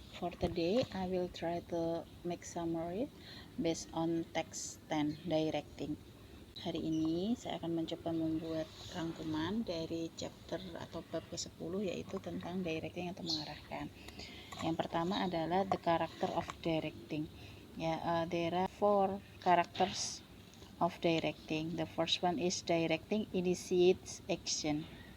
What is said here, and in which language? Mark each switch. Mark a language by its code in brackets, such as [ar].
[en] For today, I will try to make summary based on text 10 directing. [id] Hari ini saya akan mencoba membuat rangkuman dari chapter atau bab ke-10 yaitu tentang directing atau mengarahkan. Yang pertama adalah [en] the character of directing. There are 4 characters of directing. The first one is directing initiates action.